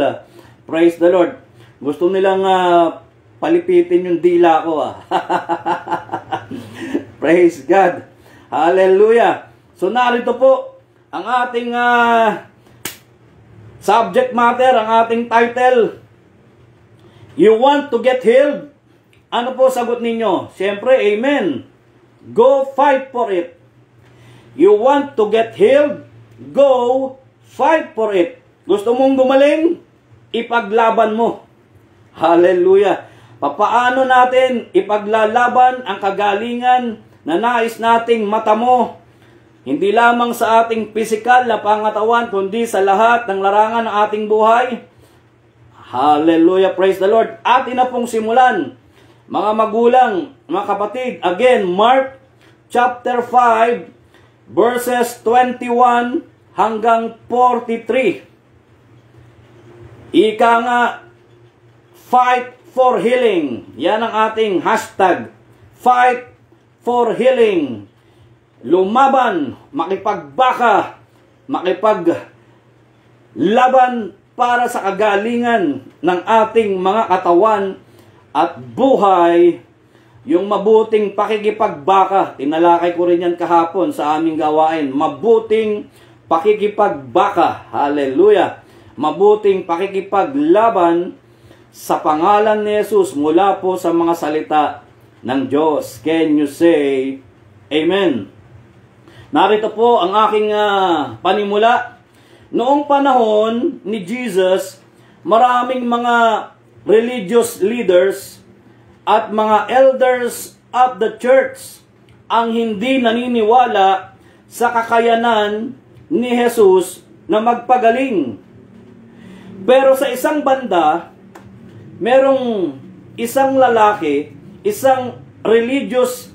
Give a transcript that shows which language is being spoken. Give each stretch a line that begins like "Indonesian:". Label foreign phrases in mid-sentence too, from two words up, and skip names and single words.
English: Praise the Lord.
Filipino: Gusto nilang palipitin yung dila ko.
English: Praise God. Hallelujah.
Filipino: So narito po ang ating
English: subject matter,
Filipino: ang ating title.
English: You want to get healed?
Filipino: Ano po sagot ninyo? Siyempre,
English: amen. Go fight for it. You want to get healed? Go fight for it.
Filipino: Gusto mong gumaling? Ipaglaban mo. Hallelujah. Papaano natin ipaglalaban ang kagalingan na nais nating matamo? Hindi lamang sa ating pisikal na pangatawan, kundi sa lahat ng larangan ng ating buhay.
English: Hallelujah. Praise the Lord.
Filipino: Atin na pong simulan. Mga magulang, mga kapatid, again, Mark chapter 5, verses 21 hanggang 43. Ika nga,
English: fight for healing.
Filipino: Yan ang ating hashtag.
English: Fight for healing.
Filipino: Lumaban, makipagbaka, makipaglaban para sa kagalingan ng ating mga katawan at buhay. Yung mabuting pakikipagbaka, tinalakay ko rin yan kahapon sa aming gawain. Mabuting pakikipagbaka. Hallelujah. Mabuting pakikipaglaban sa pangalan ni Jesus mula po sa mga salita ng Diyos.
English: Can you say Amen?
Filipino: Narito po ang aking panimula. Noong panahon ni Jesus, maraming mga
English: religious leaders
Filipino: at mga
English: elders of the church
Filipino: ang hindi naniniwala sa kakayanan ni Jesus na magpagaling. Pero sa isang banda, merong isang lalaki, isang religious